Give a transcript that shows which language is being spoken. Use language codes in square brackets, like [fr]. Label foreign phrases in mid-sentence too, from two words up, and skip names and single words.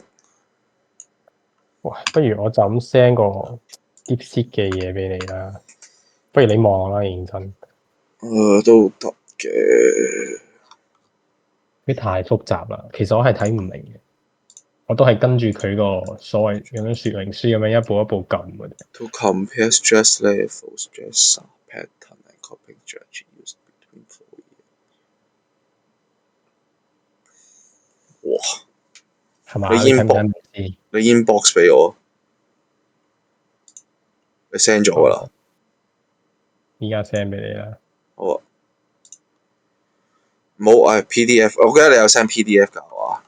[yue] 哇，不如我就咁 send 個 DeepSeek 嘅嘢俾你啦。不如你望啦，認真。都得嘅。啲太複雜啦，其實我係睇唔明嘅。我都係跟住佢個所謂咁樣說明書咁樣一步一步撳嘅啫。 [en] To compare stress levels, stress pattern and coping strategy used between 4 years。 [yue] 哇！係嘛？你睇唔睇你 inbox 俾我，你 send 咗㗎啦。而家 send 俾你啦。好啊。冇PDF，我記得你有 send PDF 㗎係嘛？